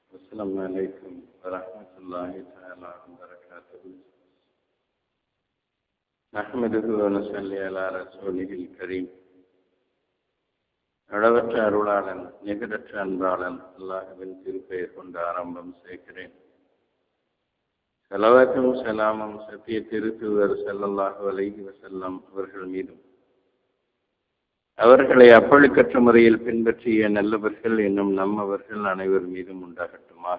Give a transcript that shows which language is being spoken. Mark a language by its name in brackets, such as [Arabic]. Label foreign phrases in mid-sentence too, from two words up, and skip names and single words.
[Arabic] السلام عليكم ورحمة الله تعالى وبركاته. نحمده ونصلي على رسوله الكريم. [Tamil] அளவற்ற அருளாளன் நிகரற்ற அன்பாளன் அல்லாஹ்வின் திருப்பெயர் கொண்டு ஆரம்பம் செய்கிறேன். ஸலவாத்தும் ஸலாமும் சத்திய திருத்தூதர் [Arabic] صلى الله عليه وسلم [Tamil] அவர்கள் மீதும், அவர்களை அப்பழுக்கற்ற முறையில் பின்பற்றிய நல்லவர்கள் என்னும் நம்மவர்கள் அனைவர் மீதும் உண்டாகட்டுமாக.